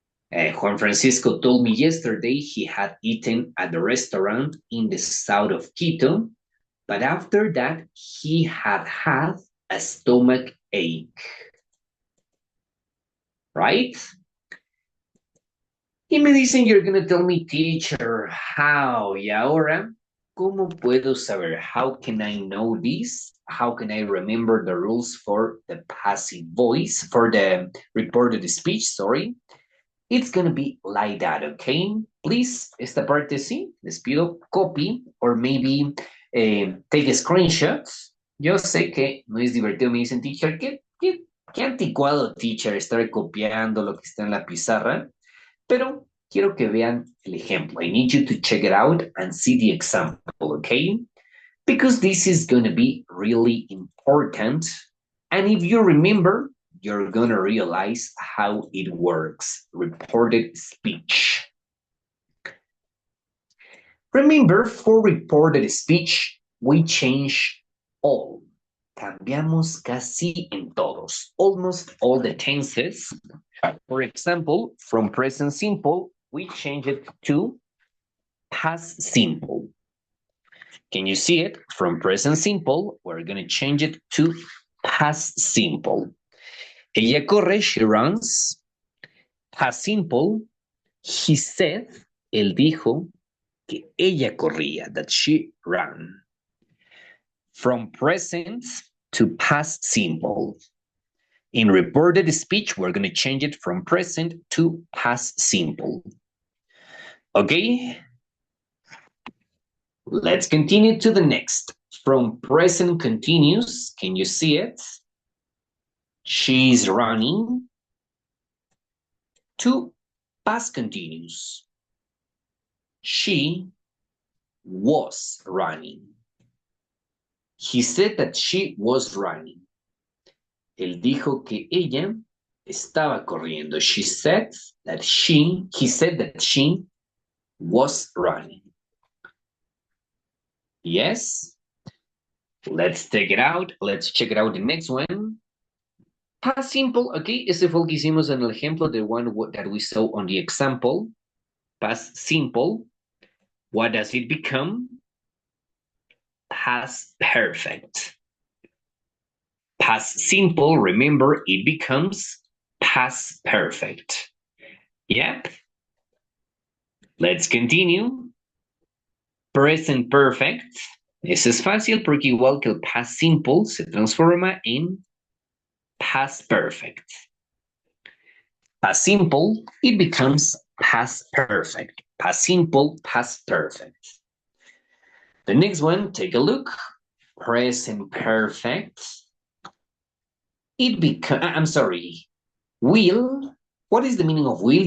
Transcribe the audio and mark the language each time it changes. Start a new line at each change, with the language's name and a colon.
English: Juan Francisco told me yesterday he had eaten at the restaurant in the south of Quito, but after that he had a stomach ache. Right?
Spanish: Y me dicen,
English: you're gonna tell me, teacher, how?
Spanish: Y ahora, ¿cómo puedo saber?
English: How can I know this? How can I remember the rules for the passive voice, for the reported speech, sorry? It's gonna be like that, okay? Please,
Spanish: esta parte sí, les pido
English: copy or maybe take a screenshot.
Spanish: Yo sé que no es divertido, me dicen, teacher, qué anticuado, teacher, estar copiando lo que está en la pizarra, pero quiero que vean el ejemplo.
English: I need you to check it out and see the example, okay? Because this is gonna be really important. And if you remember, you're gonna realize how it works. Reported speech. Remember, for reported speech, we change all.
Spanish: Cambiamos casi en todos.
English: Almost all the tenses. For example, from present simple, we change it to past simple. Can you see it? From present simple, we're going to change it to past simple.
Spanish: Ella corre,
English: she runs. Past simple, he said,
Spanish: él dijo que ella corría,
English: that she ran. From present to past simple. In reported speech, we're going to change it from present to past simple. Okay? Let's continue to the next. From present continuous, can you see it? She's running. To past continuous. She was running. He said that she was running.
Spanish: Él dijo que ella estaba corriendo.
English: He said that she was running. Yes. Let's take it out. Let's check it out the next one. Past simple, okay,
Spanish: ese fue el que hicimos en el ejemplo,
English: the one that we saw on the example. Past simple. What does it become? Past perfect. Past simple, remember, it becomes past perfect. Yep. Let's continue. Present perfect.
Spanish: Ese es fácil porque igual que el past simple se transforma en past perfect.
English: Past simple, it becomes past perfect. Past simple, past perfect. The next one, take a look. Present perfect. It becomes, I'm sorry, will. What is the meaning of will?